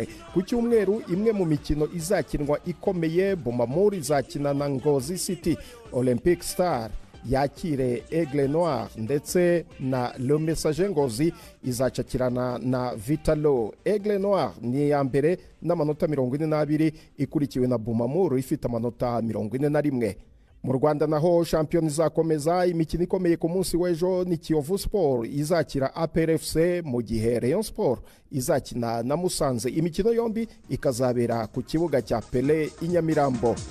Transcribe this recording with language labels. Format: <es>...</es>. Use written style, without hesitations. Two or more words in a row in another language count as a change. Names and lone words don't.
<rw>Ku cyumweru imwe mu mikino izakinwa ikomeye, Bumamuru izakina na Ngozi City, Olympic Star yakire Aigle Noir ndetse na Le Messager Ngozi izacakirana na Vitalo. Aigle Noir ni ya mbere n'amanota 42 ikurikiwe na Bumamuru ifite amanota 41. Mu Rwanda naho shampiyona izakomeza. Imikino ikomeye ku munsi w'ejo ni Kiyovu Sport izakira APR FC, mu gihe Rayon Sport izakina na Musanze. Imikino yombi ikazabera ku kibuga cya Pele i Nyamirambo.</rw>